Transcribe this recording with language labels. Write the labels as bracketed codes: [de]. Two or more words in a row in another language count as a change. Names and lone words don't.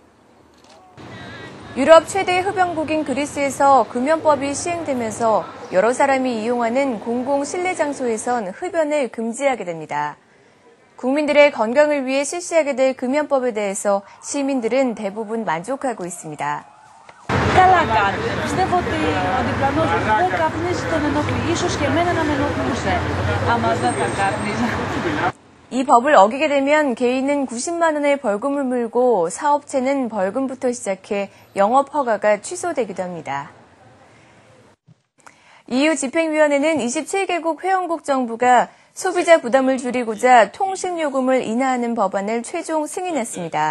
[ko] 유럽 최대 흡연국인 그리스에서 금연법이 시행되면서 여러 사람이 이용하는 공공 실내 장소에선 흡연을 금지하게 됩니다. 국민들의 건강을 위해 실시하게 될 금연법에 대해서 시민들은 대부분 만족하고 있습니다. [el] Καλά κάνει. Πιστεύω ότι ο διπλανός μου δεν καπνίζει, τον ενοχλεί. Ίσως και εμένα να με ενοχλούσε, άμα δεν θα κάπνιζα. [ko] 이 법을 어기게 되면 개인은 90만 원의 벌금을 물고 사업체는 벌금부터 시작해 영업 허가가 취소되기도 합니다. EU 집행위원회는 27개국 회원국 정부가 소비자 부담을 줄이고자 통신요금을 인하하는 법안을 최종 승인했습니다.